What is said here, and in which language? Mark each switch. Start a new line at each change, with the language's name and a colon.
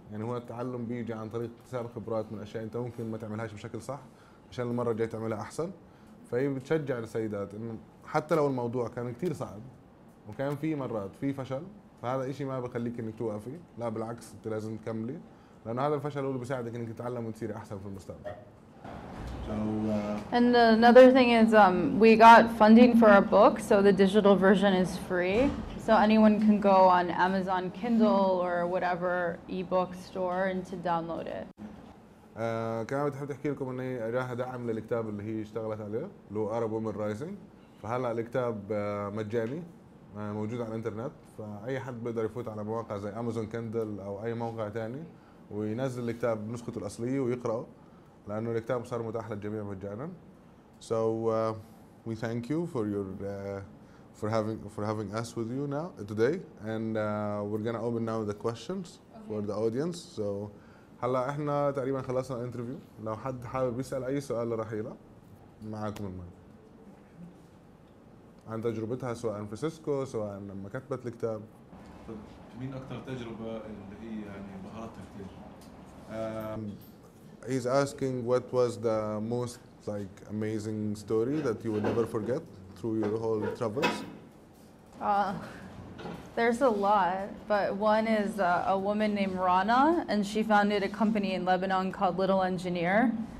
Arabic: يعني هو التعلم بيجي عن طريق اكتساب خبرات من أشياء أنت ممكن ما تعملهاش بشكل صح عشان المرة الجاية تعملها أحسن. فهي بتشجع السيدات إنه حتى لو الموضوع كان كتير صعب وكان في مرات في فشل، فهذا إشي ما بخليك إنك توقفي، لا بالعكس أنت لازم تكملي، لأنه هذا الفشل هو اللي بيساعدك إنك تتعلم وتصيري أحسن في المستقبل.
English: And another thing is we got funding for our book, so the digital version is free. So anyone can go on Amazon Kindle or whatever ebook store and to download it.
Arabic: كمان بتحب تحكي لكم ان هي راح دعم للكتاب اللي هي اشتغلت عليه اللي هو Arab Women Rising. فهلا الكتاب مجاني موجود على الانترنت، فاي حد بيقدر يفوت على مواقع زي امازون كندل او اي موقع ثاني وينزل الكتاب بنسخته الاصليه ويقراه، لانه الكتاب صار متاح للجميع مجانا.
English: So we thank you for your for having us with you now today, and we're gonna open now the questions for the audience.
Arabic: So هلا احنا تقريبا خلصنا الانترفيو. لو حد حابب يسال اي سؤال لرحيلة معاكم المايك عن تجربتها سواء في سيسكو سواء لما كتبت الكتاب. طب مين اكثر تجربه اللي هي يعني بهرتها كثير؟
English: He's asking what was the most like amazing story that you will never forget through your whole travels. There's a lot, but one is a woman named Rana, and she founded a company in Lebanon called Little Engineer.